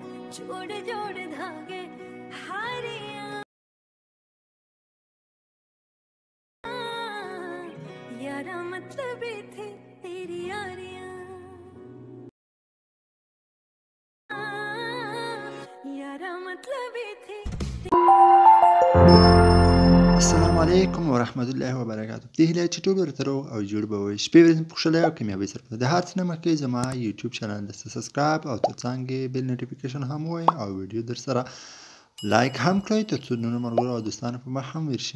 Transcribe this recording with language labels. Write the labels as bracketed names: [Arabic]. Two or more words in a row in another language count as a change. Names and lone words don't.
[Punjabi] ਜੋੜ ਜੋੜ ਧਾਗੇ ਹਾਰੀਆਂ ਯਾਰਾ ਮਤਲਬ ਹੀ ਥੀ ਤੇਰੀ ਯਾਰੀਆਂ ਯਾਰਾ ਮਤਲਬ ਹੀ ਥੀ. [Arabic] السلام علیکم ورحمت الله وبرکاته. [Pashto] د هیله چې ټول ورته روغ او جوړ به وي. شپې ورځې خوشاله او کامیابۍ سره. د هر څه نه مخکې زما یوټیوب چینل د سبسکرایب او ترڅنګ [English] bell notification [Pashto] هم وای او ویډیو در سره لایک هم کړئ ترڅو نور ملګرو او دوستانو په مخ هم ورشي.